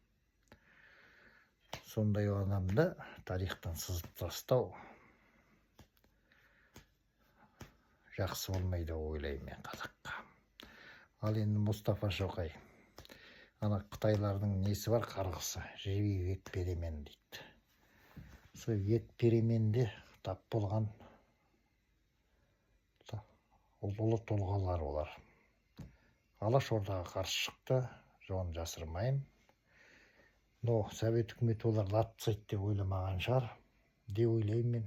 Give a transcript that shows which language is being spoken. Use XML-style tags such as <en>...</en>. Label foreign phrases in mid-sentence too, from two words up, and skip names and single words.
<kk>Сондай адамды тарихтан сызып тастау жақсы болмайды деп ойлаймын мен қазаққа. Ал енді Мұстафа Шоқай, ана Қытайлардың несі бар, қарғысы,</kk> <ru>живи век перемен дейді.</ru> <kk>Сол</kk> <ru>век переменде</ru> <kk>тап болған ұлы тұлғалар олар. Алашордаға қарсы шықты, жоғын жасырмайым. Но Совет үкіметі оларды атып тастайды деп ойламаған шығар, деп ойлаймын мен.</kk>